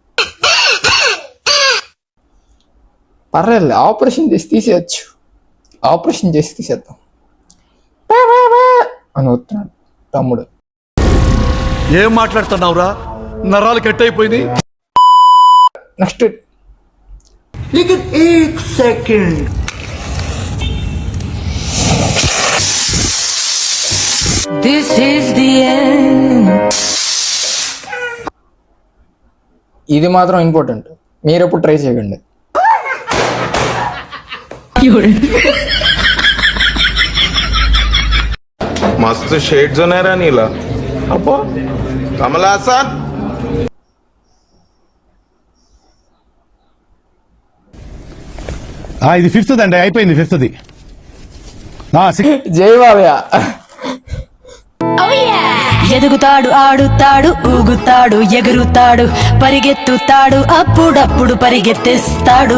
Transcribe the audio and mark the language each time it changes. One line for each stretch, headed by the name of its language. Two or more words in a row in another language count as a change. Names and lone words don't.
Telugu: పర్లేదు, ఆపరేషన్ చేసి తీసేయచ్చు. ఆపరేషన్ చేసి తీసేద్దాం అని వస్తున్నాడు తమ్ముడు. ఏం మాట్లాడుతున్నావురా? నరాలు కట్ అయిపోయింది. నెక్స్ట్
English: సెకండ్ This is the end.
Telugu: ఇది మాత్రం ఇంపార్టెంట్, మీరు ఎప్పుడు ట్రై చేయకండి. मस्त शेड जो नाही राणीला अप्पो कमला असा ఇది ఫిఫ్త్ అండి, అయిపోయింది ఫిఫ్త్ది. జై బాబయ్య. ఎదుగుతాడు, ఆడుతాడు, ఊగుతాడు, ఎగురుతాడు, పరిగెత్తుతాడు, అప్పుడప్పుడు పరిగెత్తిస్తాడు.